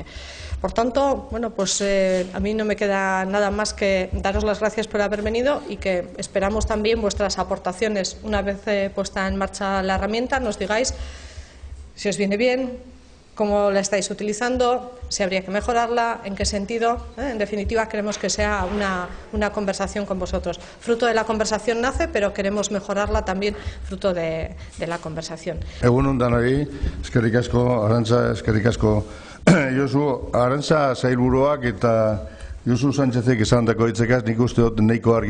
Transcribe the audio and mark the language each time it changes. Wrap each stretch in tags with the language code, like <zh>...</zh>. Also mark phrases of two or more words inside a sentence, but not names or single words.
<es>Por tanto, a mí no me queda nada más que daros las gracias por haber venido, y que esperamos también vuestras aportaciones una vez puesta en marcha la herramienta. Nos digáis si os viene bien, cómo la estáis utilizando, si habría que mejorarla, en qué sentido. En definitiva, queremos que sea una conversación con vosotros. Fruto de la conversación nace, pero queremos mejorarla también fruto de la conversación.</es> <eu>Egunon danari, eskerrik asko, Arantza, eskerrik asko. Josu, Arantza sailburuak eta Josu Sánchezek esandako hitzekaz nik uste dut nahiko argi</eu>